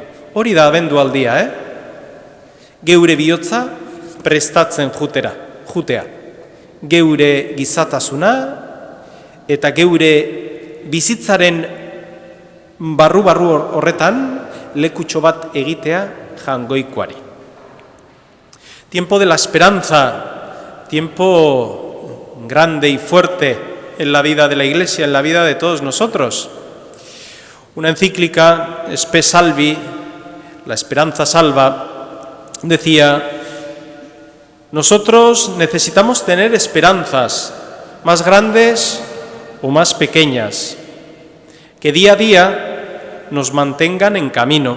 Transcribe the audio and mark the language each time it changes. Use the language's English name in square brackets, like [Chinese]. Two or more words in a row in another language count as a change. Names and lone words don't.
[Basque] Hori da abendualdia, Geure bihotza prestatzen jutea. Geure gizatasuna eta geure bizitzaren barru horretan lekutxo bat egitea jangoikoari. [Spanish] Tiempo de la esperanza, tiempo grande y fuerte en la vida de la Iglesia, en la vida de todos nosotros. Una encíclica, Spe Salvi, La Esperanza Salva, decía: nosotros necesitamos tener esperanzas más grandes o más pequeñas, que día a día nos mantengan en camino.